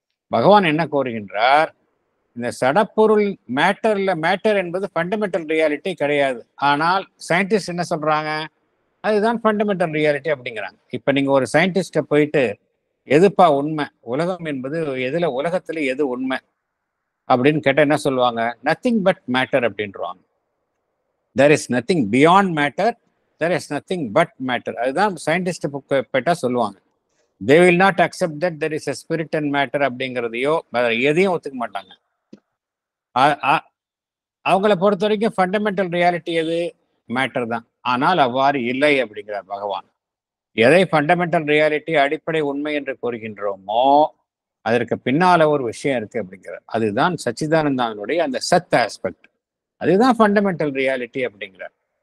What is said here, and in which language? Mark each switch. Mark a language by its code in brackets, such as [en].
[ta] பகவான் என்ன கோருகின்றார், இந்த சடப்பொருள் மேட்டர் என்பது ஃபண்டமெண்டல் ரியாலிட்டி கிடையாது. ஆனால் சயின்டிஸ்ட் என்ன சொல்றாங்க, அதுதான் ஃபண்டமெண்டல் ரியாலிட்டி அப்படிங்கிறாங்க. இப்ப நீங்க ஒரு சயின்டிஸ்ட போயிட்டு எதுப்பா உண்மை, உலகம் என்பது உலகத்துல எது உண்மை அப்படின்னு கேட்டா என்ன சொல்லுவாங்க, [en] nothing but matter [ta] அப்படின்றாங்க. [en] there is nothing beyond matter, there is nothing but matter. [ta] அதுதான் சயின்டிஸ்ட் போயிட்டா சொல்லுவாங்க. [en] they will not accept that there is a spirit and matter [ta] அப்படிங்கிறதையோ எதையும் ஒத்துக்க மாட்டாங்க. அவங்கள பொறுத்த வரைக்கும் ஃபண்டமெண்டல் ரியாலிட்டி எது? மேட்டர் தான். ஆனால் அவ்வாறு இல்லை அப்படிங்கிறார் பகவான். எதை ஃபண்டமெண்டல் ரியாலிட்டி, அடிப்படை உண்மை என்று கூறுகின்றோமோ அதற்கு பின்னால ஒரு விஷயம் இருக்கு அப்படிங்கிறார். அதுதான் சச்சிதானந்தாவினுடைய அந்த சத் ஆஸ்பெக்ட். அதுதான் ஃபண்டமெண்டல் ரியாலிட்டி அப்படிங்கிறார்.